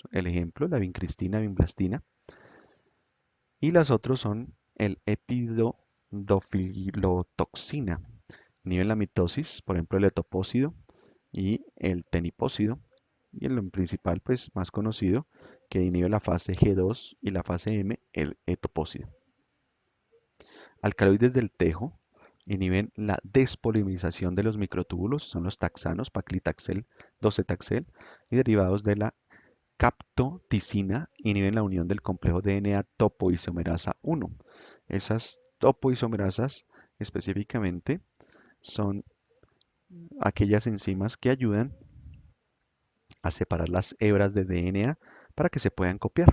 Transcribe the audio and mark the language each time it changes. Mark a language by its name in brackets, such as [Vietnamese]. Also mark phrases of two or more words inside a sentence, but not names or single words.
[Spanish] El ejemplo, la vincristina, vinblastina, y las otras son el epidofilotoxina, inhiben la mitosis, por ejemplo, el etopósido y el tenipósido, y el principal, pues más conocido, que inhibe la fase G2 y la fase M, el etopósido. Alcaloides del tejo inhiben la despolimerización de los microtúbulos, son los taxanos, paclitaxel, docetaxel, y derivados de la captoticina inhiben la unión del complejo DNA topoisomerasa 1. Esas topoisomerasas específicamente son aquellas enzimas que ayudan a separar las hebras de DNA para que se puedan copiar.